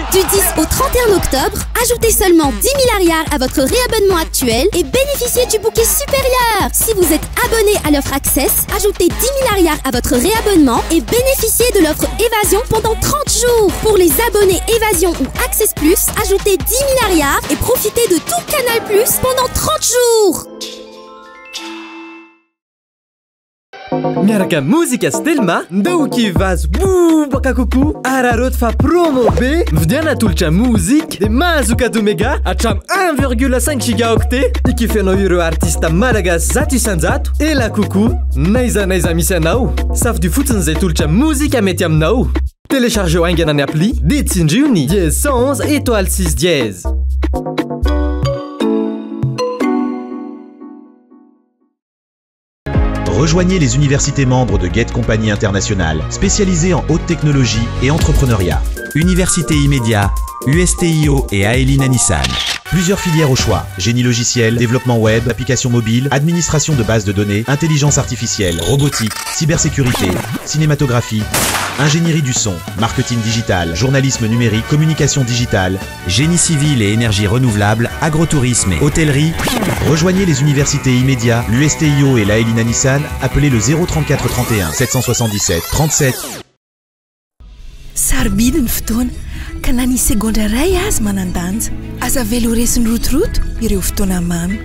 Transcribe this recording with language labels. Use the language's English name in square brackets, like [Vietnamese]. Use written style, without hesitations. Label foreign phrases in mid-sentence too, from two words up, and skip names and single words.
[French] Du 10 au 31 octobre, ajoutez seulement 10 milliards à votre réabonnement actuel et bénéficiez du bouquet supérieur. Si vous êtes abonné à l'offre Access, ajoutez 10 milliards à votre réabonnement et bénéficiez de l'offre Évasion pendant 30 jours. Pour les abonnés Évasion ou Access Plus, ajoutez 10 milliards et profitez de tout Canal Plus pendant 30 jours. [Malagasy] Miaraka muzika stelma ndao kivazo bobaka kokoa araroty fa promo be mividiana tolotra muzika de mahazo [French] cadeau méga [Malagasy] hatramy 1,5 gigaoctet ikifianao ireo artista malagasy zato isanjato ela kokoa naizanaiza misy anao safidy fotsiny zay tolotra muzika mety aminao. Téléchargeo ainganany appli de tsindrio ny [French] dièse 111 étoile 6 dièse. Rejoignez les universités membres de Get Compagnie Internationale, spécialisées en haute technologie et entrepreneuriat. Université Immédiat, USTIO et Aeline Nissan. Plusieurs filières au choix: génie logiciel, développement web, applications mobiles, administration de bases de données, intelligence artificielle, robotique, cybersécurité, cinématographie. ingénierie du son, marketing digital, journalisme numérique, communication digitale, génie civil et énergie renouvelable, agrotourisme et hôtellerie. Rejoignez les universités immédiats, l'USTIO et l'Aelina Nissan. Appelez le 034 31 777 37. [Malagasy] Sarobidy ny fotoana ka na ny segondra ray azy manandanja aza velo resiny rotoroto ireo fotoana mamy